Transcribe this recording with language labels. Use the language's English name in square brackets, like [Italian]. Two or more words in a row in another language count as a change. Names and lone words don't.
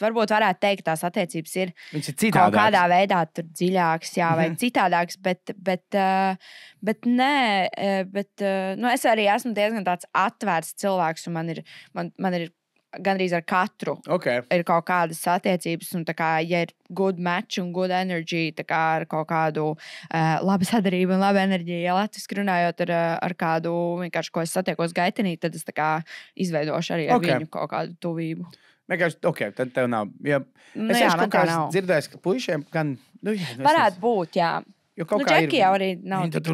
[Latvian] Varbūt varētu teikt, tās attiecības ir kaut kādā veidā tur dziļākas, vai citādākas, bet nē, es arī esmu diezgan tāds atvērts cilvēks, un man ir gandrīz ar katru ir kaut kādas attiecības, un tā kā, ja ir [English] good match [Latvian] un [English] good energy, [Latvian] tā kā ar kaut kādu labu sadarību un labu enerģiju, ja latviski runājot ar kādu vienkārši, ko es satiekos gaitenī, tad es tā kā izveidošu arī ar viņu kaut kādu tuvību. Vienkārši, tad tev nav. Ja, es kaut kā dzirdēju, ka puišiem gan... Varētu būt, jā. Džeki jau arī nav tik